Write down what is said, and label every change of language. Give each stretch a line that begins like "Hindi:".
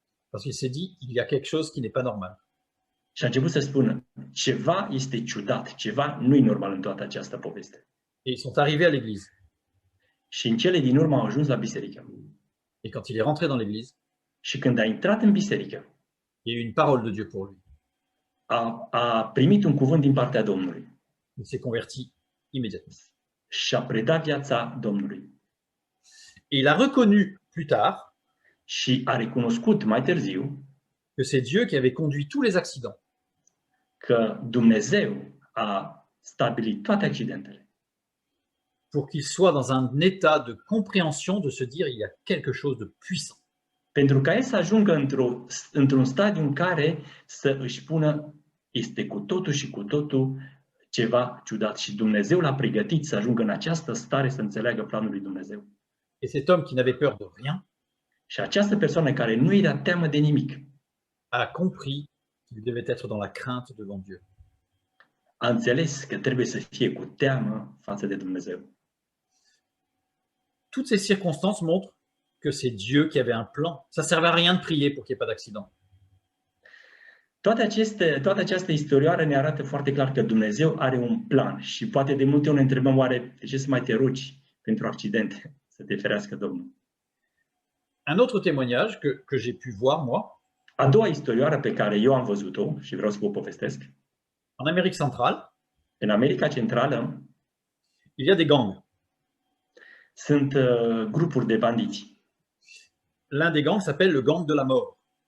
French: Parce qu'il s'est dit, il y a quelque chose qui n'est pas normal.
Romanian: Și a început să spună, ceva este ciudat, ceva nu-i normal în toată această poveste.
French: Et ils sont arrivés à l'église.
Romanian: Și în cele din urmă au ajuns la biserică.
French: Et quand il est rentré dans l'église,
Romanian: Și când a intrat în biserică,
French: il y a eu une parole de Dieu pour lui.
Romanian: a primit un cuvânt din partea Domnului.
French: Il s'est converti immédiatement.
Romanian: Și a predat viața Domnului.
French: Et il a reconnu plus tard
Romanian: Și a recunoscut mai târziu
French: que c'est Dieu qui avait conduit tous les accidents.
Romanian: că Dumnezeu a stabilit toate accidentele
French: Pour qu'il soit dans un état de compréhension, de se dire, il y a quelque chose de puissant.
Romanian: pentru ca el să ajungă într-un stadiu în care să își spună este cu totul și cu totul ceva ciudat și Dumnezeu l-a pregătit să ajungă în această stare să înțeleagă planul lui Dumnezeu.
French: Et cet homme qui n'avait peur de rien
Romanian: Și această persoană care nu era teamă de nimic
French: a compris qu'il devait être dans la crainte devant Dieu.
Romanian: a înțeles că trebuie să fie cu teamă față de Dumnezeu.
French: Toutes ces circonstances montrent que c'est Dieu qui avait un plan. Ça ne servait à rien de prier pour qu'il n'y ait pas d'accident.
Romanian: Toată această istorioară ne arată foarte clar că Dumnezeu are un plan și poate de multe ori ne întrebăm oare de ce să mai te rogi pentru accidente, să te ferească Domnul.
French: Un autre témoignage que j'ai pu voir, moi,
Romanian: A doua istorioară pe care eu am văzut-o și vreau să vă povestesc,
French: en Amérique centrale,
Romanian: în America Centrală
French: il y a des gangs.
Romanian: sunt grupuri de bandiți.
French: L'un des gangs s'appelle le gang de la mort.